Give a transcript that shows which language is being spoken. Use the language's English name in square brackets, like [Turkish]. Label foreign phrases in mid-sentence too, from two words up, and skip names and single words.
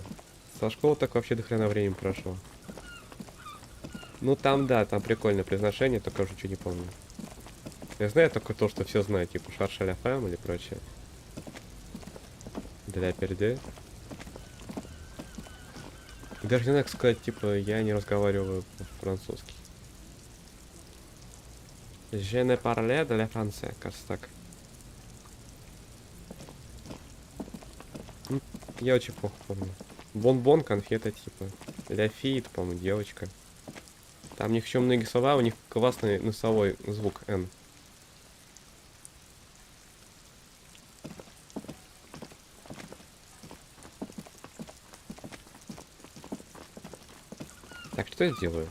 [Russian] Со школы так вообще до хрена времени прошло. Ну там, да, там прикольное произношение, только уже ничего не помню. Я знаю только то, что все знают, типа [French] cherchez la femme [Russian] или прочее. Для перде. Даже не знаю, как сказать, типа, я не разговариваю по-французски. [French] Je ne parle de la français, [Russian] кажется так. Я очень плохо помню. Бон-бон, конфета, типа. [French] la fille, [Russian] это, по-моему, девочка. Там у них еще многие слова, у них классный носовой звук N. Так, что я делаю?